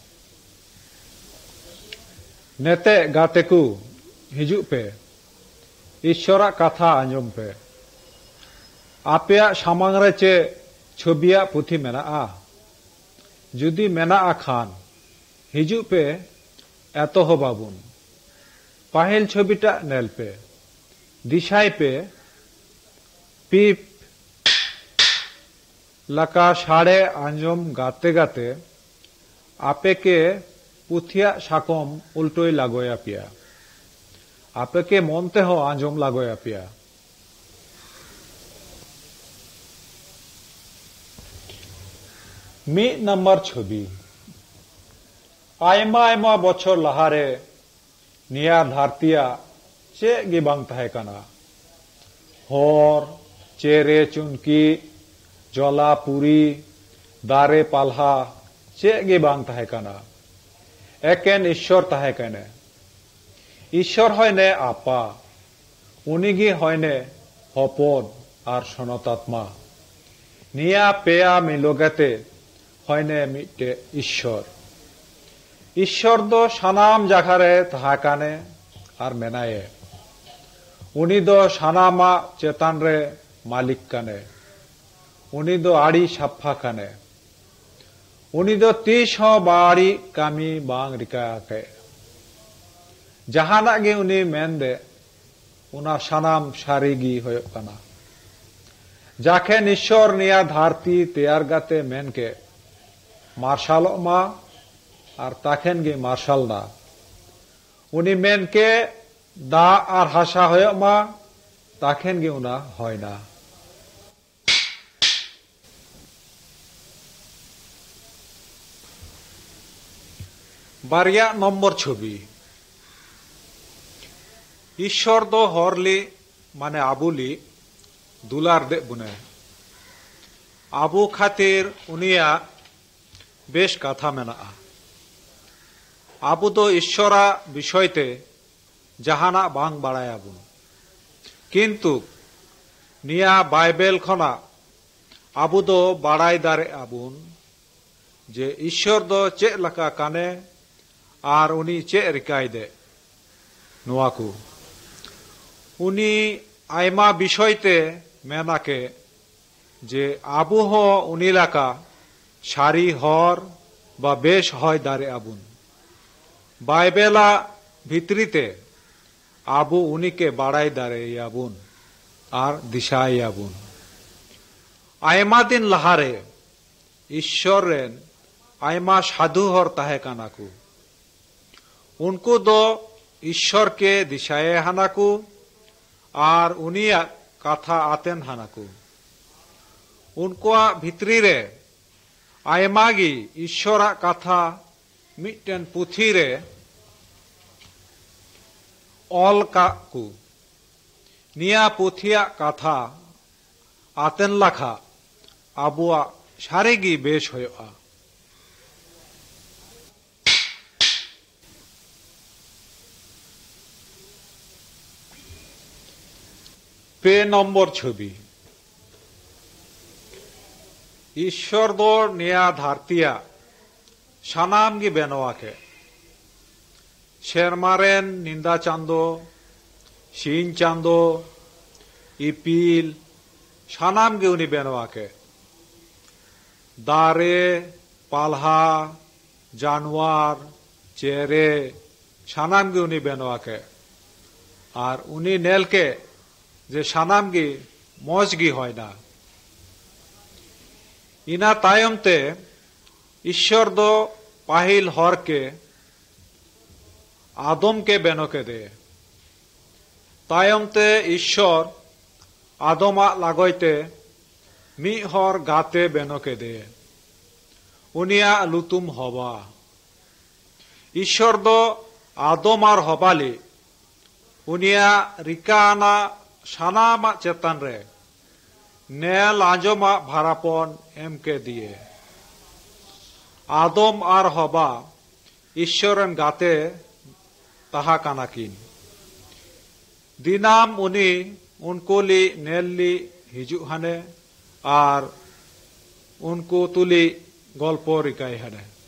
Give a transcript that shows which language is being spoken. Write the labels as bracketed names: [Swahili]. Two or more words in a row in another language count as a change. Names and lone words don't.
[Santali] नेते गाते को हिजु पे ईश्वरा कथा आंजम पे आपेया सामांग रे चे छबिया पुथी मेना आ जुदी मेना आ खान हिजु पे एतो हो बाबुन पाहिल छबिटा नेल पे दिशाई पे पीप लका साड़े आंजम गाते गाते आपे के पुथिया साकम उल्टोई लागोया पिया आपे के मोनते हो आंजम लागोया पिया मी नंबर छवि आयमा आयमा बछर लहारे निया धारतिया चे गे बांग ताहे काना हर चेरे चुनकी जला पुरी दारे पाल्हा चे गे बांग ताहे काना एकेन ईश्वर ताहे काने ईश्वर हयने आपा उनिगी हयने हपन आर सनतात्मा निया पेया मिलोगेते हयने मिटे ईश्वर ईश्वर दो सानाम जागारे ताहा काने आर मेनाये उनी दो सानामा चेतान रे मालिक काने उनी दो आड़ी साफा काने उनी दो तीस हो बाड़ी कामी बांग रिकाके जहाना गे उनी मेन दे उना सानाम सारिगी होयो काना जाखे ईश्वर निया धारती तैयार गाते मेन के मार्शाल मा आर ताखेन गे मार्शाल ना उनी मेन के दा आर हासा होयो मा ताखेन गे उना होय ना बारिया नम्बर छवि ईश्वर दो हरली माने आबुली दुलार दे बुने आबू खातिर उनिया बेश कथा मेना आबू दो ईश्वरा विषयते जहाना बांग बाड़ाया बुन किंतु निया बाइबेल खना आबू दो बाड़ाई दारे आबुन जे ईश्वर दो चे लका काने आर उनी चे रिकाय दे नुआकू उनी आयमा विषयते मेनाके जे आबू हो उनी लका सारी हर बा बेश हय दारे आबुन बाइबेला भित्रीते आबू उनी के बाड़ाई दारे आबुन आर दिशाय आबुन आयमा दिन लहारे ईश्वर रेन आयमा साधु हर ताहे कानाकू उनको दो ईश्वर के दिशाए हानाकू आर उनिया कथा आतेन हानाकू उनको भित्री रे आयमागी ईश्वरा कथा मिटन पुथी रे ऑल काकू निया पुथिया कथा आतेन लाखा आबुआ सारेगी बेश होयोआ पे नम्बर छवि ईश्वर दो निया धारतिया सानाम गी बेनवाके शेरमारेन निंदा चांदो शीन चांदो इपील सानाम गी उनी बेनवाके दारे पाल्हा जानवर चेरे सानाम गी उनी बेनवाके आर उनी नेल के जे सानाम गी मौज गी होय ना इना तायम ते ईश्वर दो पाहिल हर के आदम के बेनो के दे तायम ते ईश्वर आदमा लागोयते मी हर गाते बेनो के दे उनिया लुतुम हवा ईश्वर दो आदम आर हबाली उनिया रिकाना सानामा चेतन रे नेल आंजोमा भारापन एम के दिए आदम आर हबा ईश्वरन गाते ताहा कानाकिन दिनाम उनी उनकोली नेलली हिजु हाने आर उनको तुली गल्पो रिकाय हाने